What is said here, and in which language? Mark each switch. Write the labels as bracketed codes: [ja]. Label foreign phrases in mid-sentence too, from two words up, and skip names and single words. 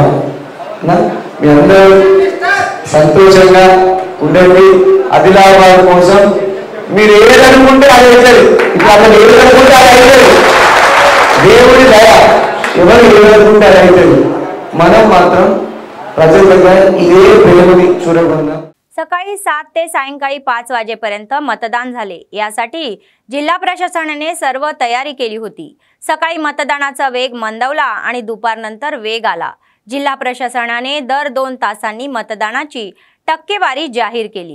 [te] మీ అందరూ సంతోషంగా ఉండండి। ఆదిలాబాద్ కోసం మీరు ఏదనుకుంటే అది అవుతుంది। ఇప్పుడు అతను ఏదనుకుంటే అది అవుతుంది। దేవుడి దయ ఎవరు ఏదనుకుంటే అది అవుతుంది। మనం మాత్రం ప్రజల దగ్గర ఇదే ప్రేమని చూడకుండా [mr] सकाळी 7 ते सायंकाळी 5 वाजेपर्यंत मतदान झाले। यासाठी जिल्हा प्रशासनाने सर्व तयारी केली होती। सकाळी मतदानाचा वेग मंदावला आणि दुपारनंतर वेग आला। जिल्हा प्रशासनाने दर 2 तासांनी मतदानाची टक्केवारी जाहीर केली।